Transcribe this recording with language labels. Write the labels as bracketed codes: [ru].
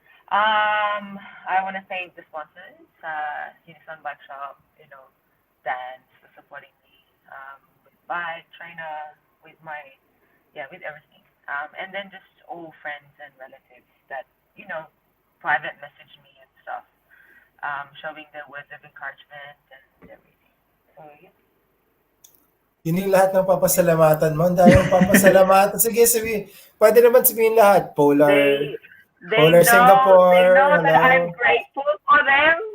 [en] I want to thank the sponsors, Unison Bike Shop, Dance for supporting me, with bike, trainer, with everything. And then just all friends and relatives that, private message me and stuff, showing their words of encouragement and everything. So, yeah. [tl] Yun yung lahat ng papasalamatan mo. Ang dami ng papasalamatan. Sige, pwede naman sabihin lahat. Polar Singapore. [en] They know that I'm grateful for them.